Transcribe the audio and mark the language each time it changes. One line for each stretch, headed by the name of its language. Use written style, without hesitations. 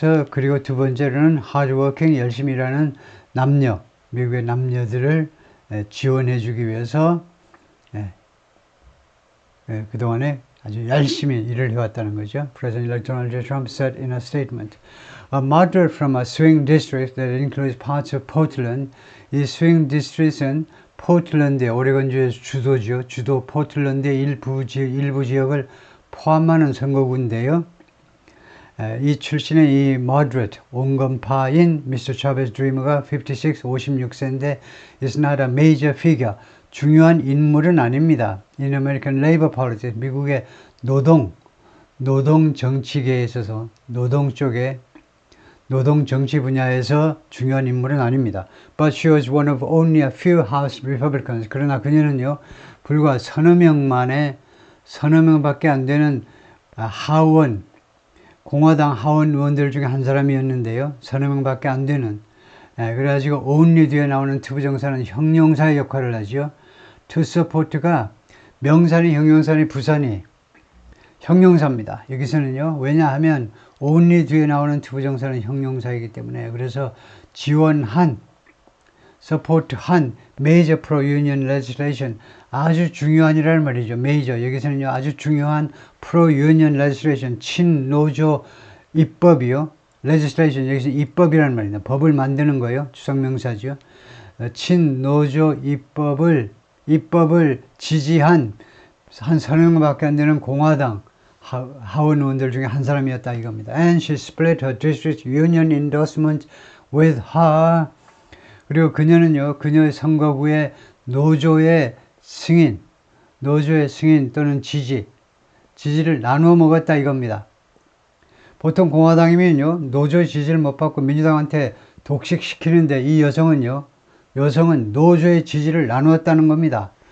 Korean: 그리고 두 번째로는 hard-working, 열심히 일하는 남녀, 미국의 남녀들을 지원해 주기 위해서 그동안에 아주 열심히 일을 해왔다는 거죠.
English: President Donald J. Trump said in a statement, a moderate from a swing district that includes parts of Portland.
Korean: 이 swing district은 포틀랜드의 오레곤주의 주도죠. 주도 포틀랜드의 일부 지역을 포함하는 선거구인데요. 이 출신의 이 moderate 온건파인 Mr.
English: Chavez Dreamer가
Korean: 56세인데
English: is not a major figure.
Korean: 중요한 인물은 아닙니다.
English: In American labor politics,
Korean: 미국의 노동 정치계에 있어서 노동 정치 분야에서 중요한 인물은 아닙니다.
English: But she was one of only a few House Republicans.
Korean: 그러나 그녀는요, 불과 서너 명밖에 안 되는 하원 공화당 하원 의원들 중에 한 사람이었는데요. 서너 명밖에 안 되는. 그래가지고 only 뒤에 나오는 to 부정사는 형용사의 역할을 하죠. to support가 명사니 형용사니 부사니 형용사입니다. 여기서는요. 왜냐하면 only 뒤에 나오는 to 부정사는 형용사이기 때문에 그래서 지원한 support한 major pro-union legislation 아주 중요한이라는 말이죠. major 여기서는요. 아주 중요한 pro-union legislation 친노조 입법이요. legislation 여기서 입법이라는 말입니다. 법을 만드는 거예요. 주성명사죠. 친노조 입법을 지지한 한 서너 명밖에 안 되는 공화당 하원 의원들 중에 한 사람이었다 이겁니다.
English: And she split her district union endorsement with her.
Korean: 그리고 그녀는요, 그녀의 선거구의 노조의 승인 또는 지지를 나누어 먹었다 이겁니다. 보통 공화당이면요, 노조의 지지를 못 받고 민주당한테 독식시키는데 이 여성은 노조의 지지를 나누었다는 겁니다.